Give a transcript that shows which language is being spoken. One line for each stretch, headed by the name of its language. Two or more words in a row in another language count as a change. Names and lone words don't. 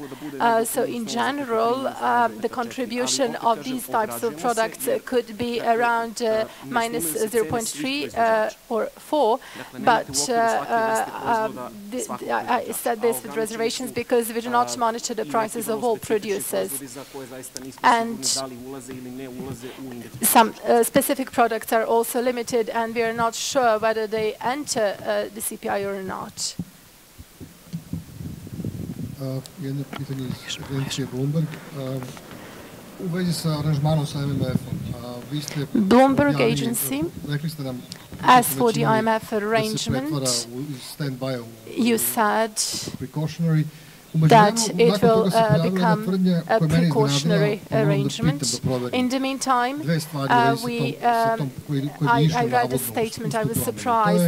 English: So in general, the contribution of these types of products could be around minus 0.3 or 4, but I said this with reservations because we do not monitor the prices of all producers. And some specific products are also limited, and we are not sure whether they enter the CPI or not.
Serbian: Jedno pitanje iz agencije Bloomberg. U vezi sa aranžmanom sa MMF-om, vi ste
English: Bloomberg Agency,
Serbian: rekli ste nam
English: as for the IMF arrangement, you said that it will become a precautionary arrangement. In the meantime, I read a statement, I was surprised.